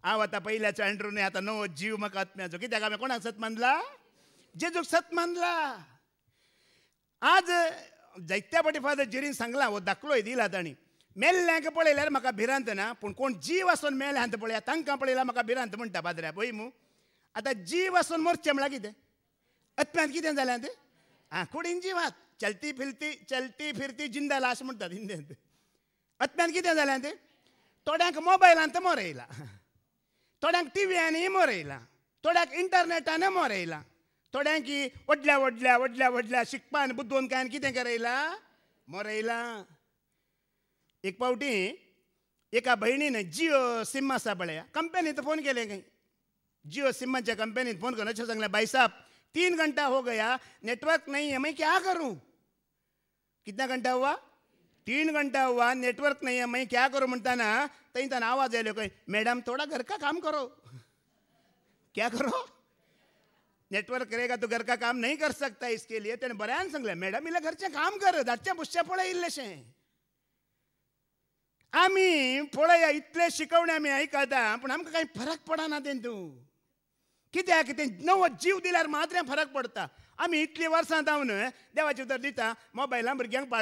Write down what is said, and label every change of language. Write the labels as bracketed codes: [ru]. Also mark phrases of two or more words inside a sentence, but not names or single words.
[kok] हांव आतां पयल्याचो अँड्रू न्ही आतां नवो जीव म्हाका आत्म्याचो कित्याक हांवें कोणाक सत मानला जेजूक सत मानला आज जायत्या फावटी फादर जेरीन सांगला हो दाखलोय दिला ताणी मेल्ल्यांक पळयल्यार म्हाका भिरांत ना पूण कोण जीव आसून मेले हांत पळया तांकां पळयल्यार म्हाका भिरांत म्हणटा पाद्र्या पळय मू आतां जीव आसून मरचें म्हळ्यार कितें आत्म्यांत कितें जालें तें आं कुडीन जिवात [hi] चलती फिरती जिंदा लाश [kok] म्हणटात हिंदींत आत्म्यांत कितें जालें तें थोड्यांक मोबायलांत मोरयला थोड्यांक टिव्यांनी मोरयला थोड्यांक इंटरनेटान मोरयला थोड्यांक व्हडल्या शिकपान बुद्धोवन काय कितें करयला मोरयला एक फावटी एका भयणीन जियो सिम आसा पळया कंपनींत फोन केले खंय जियो सिमाच्या कंपनींत फोन करून अशें सांगलें [hi] भाई साहब 3 घंटा हो गया नेटवर्क नहीं है मैं क्या करूं कितना घंटा हुआ 3 घंटा हुआ नेटवर्क नहीं है मैं क्या करूं [kok] म्हणटाना थंयच्यान आवाज आयलो खंय [hi] मैडम थोड़ा घर का काम करो क्या करो नेटवर्क रहेगा तो घर का काम नहीं कर सकता इसके लिए [kok] तेणें बऱ्यान सांगलें मॅडम इल्लें घरचें काम कर धाडचें बुसचें पळय इल्लेशें आमी पळया इतले शिकवणे आमी आयकता पूण आमकां कांय फरक पडना तेतून कित्याक तें नवो जीव दिल्यार मात्र फरक पडटा आमी इतलीं वर्सां जावन देवाचें उतर दिता मोबायलां भुरग्यांक पाड